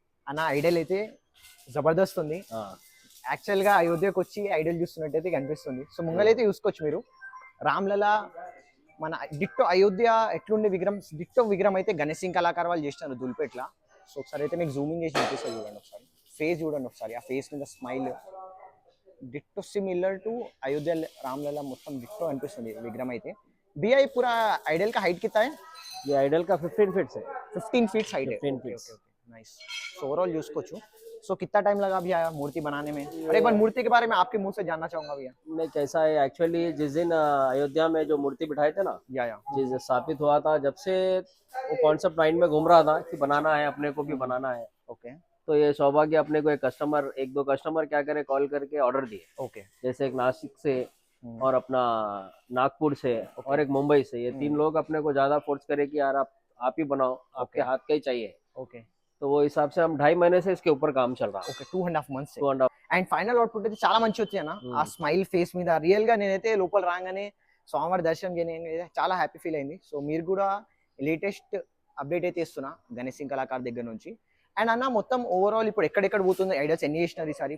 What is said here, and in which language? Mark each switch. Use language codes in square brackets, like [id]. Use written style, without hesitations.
[te] అన్న ఐడల్ అయితే జబర్దస్త్ ఉంది యాక్చువల్ గా అయోధ్యకు వచ్చి ఐడల్ చూస్తున్నట్టయితే కనిపిస్తుంది సో ముంగలైతే చూసుకోవచ్చు మీరు రామ్లలా మన డిట్టో అయోధ్య ఎట్లుండే విగ్రహం డిట్టో విగ్రహం అయితే గణేష్ సింగ్ కళాకార్ వాళ్ళు చేస్తున్నారు దుల్పేట్ల సో ఒకసారి అయితే మీకు జూమింగ్ చేసి చూపిస్తారు చూడండి ఒకసారి ఫేస్ చూడండి ఒకసారి ఆ ఫేస్ మీద smile ditto similar to Ayodhya రామ్లలా మొత్తం డిట్టో అనిపిస్తుంది విగ్రహం అయితే బిఐ [hi] पूरा आइडल का हाइट कितना है ये आइडल का 15 फीट है 15 फीट हाइट है 15 फीट नाइस सो ओवरऑल చూసుకోవచ్చు सो कितना टाइम लगा भैया मूर्ति बनाने में और एक बार मूर्ति के बारे में आपके मुंह से जानना चाहूंगा भैया नहीं कैसा है एक्चुअली जिस दिन अयोध्या में जो मूर्ति बिठाए थे ना या जिस स्थापित हुआ था जब से वो कॉन्सेप्ट माइंड में घूम रहा था कि बनाना है अपने को भी बनाना है ओके तो ये सौभाग्य अपने को एक दो कस्टमर क्या करे कॉल करके ऑर्डर दिए ओके जैसे एक नासिक से और अपना नागपुर से और एक मुंबई से ये तीन लोग अपने को ज्यादा फोर्स करे कि यार आप ही बनाओ आपके हाथ का ही चाहिए ओके तो वो हिसाब से हम 2.5 महीने से इसके ऊपर काम चल रहा है [te] okay 2.5 months 2.5 and final output అయితే చాలా మంచి వచ్చాయి అన్న ఆ స్మైల్ ఫేస్ మీద రియల్ గా నేనైతే లోపల రాగానే స్వామివారి దర్శనం చేయగానే చాలా హ్యాపీ ఫీల్ అయింది సో మీరు కూడా లేటెస్ట్ అప్డేట్ అయితే ఇస్తున్నా గణేష్ సింగ్ కళాకార్ దగ్గర నుంచి అండ్ అన్న మొత్తం ఓవరాల్ ఇప్పుడు ఎక్కడెక్కడ పోతుంది ఐడియాస్ ఎన్ని చేసినారు ఈసారి